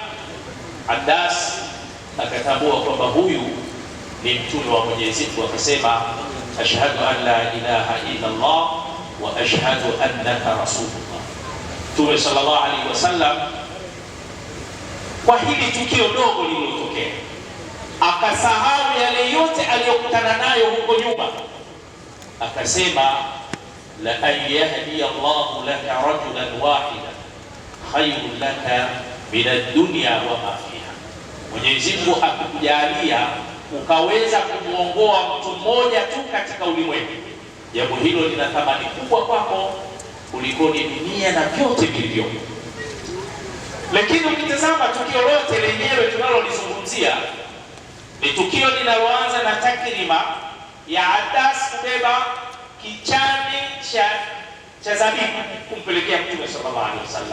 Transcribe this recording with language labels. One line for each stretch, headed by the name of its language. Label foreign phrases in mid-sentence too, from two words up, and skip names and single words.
Swahili: Addas akatambua kwamba huyu ni mtume wa Mwenyezi Mungu, akasema
Arabic: أشهد أن لا إله إلا الله وأشهد أنك رسول الله.
Swahili: Mtume
Arabic: صلى الله عليه وسلم
Swahili: kwa hili tukio dogo lililotokea akasahau yale yote aliyokutana nayo huko nyuma, akasema
Arabic: لأن يهدي الله لك رجلا واحدا خير لك من الدنيا وما فيها.
Swahili: Mwenyezi Mungu akujalia ukaweza kumuongoa mtu mmoja tu katika ulimwengu, jambo hilo lina thamani kubwa kwako kuliko dunia na vyote vilivyomo. Lakini ukitazama tukio lote lenyewe tunalolizungumzia ni tukio linaloanza na takrima ya Addas kubeba kichani cha zabibu kumpelekea Mtume
Arabic: صلى الله عليه وسلم.